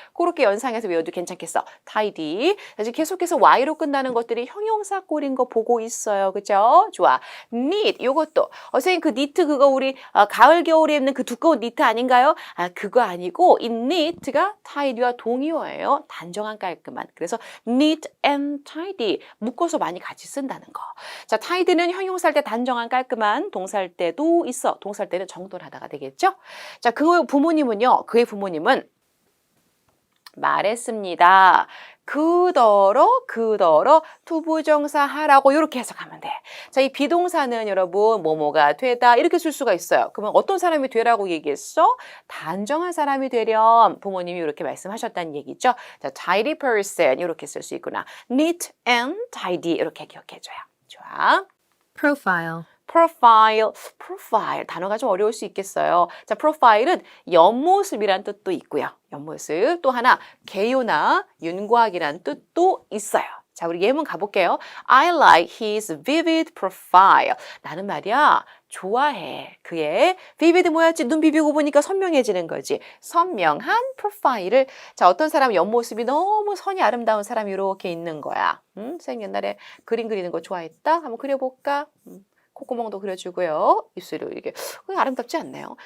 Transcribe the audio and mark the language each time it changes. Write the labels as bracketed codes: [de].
[ko] 그렇게 연상해서 외워도 괜찮겠어. [en] tidy. [ko] 자, 지금 계속해서 y로 끝나는 것들이 형용사 꼴인 거 보고 있어요. 그죠? 좋아. knit, 요것도. 선생님 그 니트 그거 우리 가을 겨울에 입는 그 두꺼운 니트 아닌가요? 그거 아니고 이 knit가 tidy와 동의어예요. 단정한 깔끔한. [en] 그래서 neat and tidy. [ko] 묶어서 많이 같이 쓴다는 거. 자, tidy는 형용사일 때 단정한 깔끔한, 동사일 때도 있어. 동사일 때는 정돈하다가 되겠죠? 자, 그의 부모님은 말했습니다. 그더러 투부정사 하라고 이렇게 해석하면 돼. 자, 이 비동사는 여러분 뭐뭐가 되다 이렇게 쓸 수가 있어요. 그러면 어떤 사람이 되라고 얘기했어? 단정한 사람이 되렴. 부모님이 이렇게 말씀하셨다는 얘기죠. 자, [en] tidy person [ko] 이렇게 쓸 수 있구나. [en] neat and tidy [ko] 이렇게 기억해줘요. 좋아. [en] profile, [ko] profile 단어가 좀 어려울 수 있겠어요. 자, profile은 옆모습이란 뜻도 있고요. 옆모습 또 하나 개요나 윤곽이란 뜻도 있어요. 자, 우리 예문 가볼게요. [en] I like his vivid profile. [ko] 나는 말이야 좋아해. 그의 vivid 뭐였지? 눈 비비고 보니까 선명해지는 거지. 선명한 프로파일을. 자, 어떤 사람 옆모습이 너무 선이 아름다운 사람이 이렇게 있는 거야. 선생님 옛날에 그림 그리는 거 좋아했다? 한번 그려볼까? 콧구멍도 그려주고요. 입술도 이렇게 아름답지 않나요?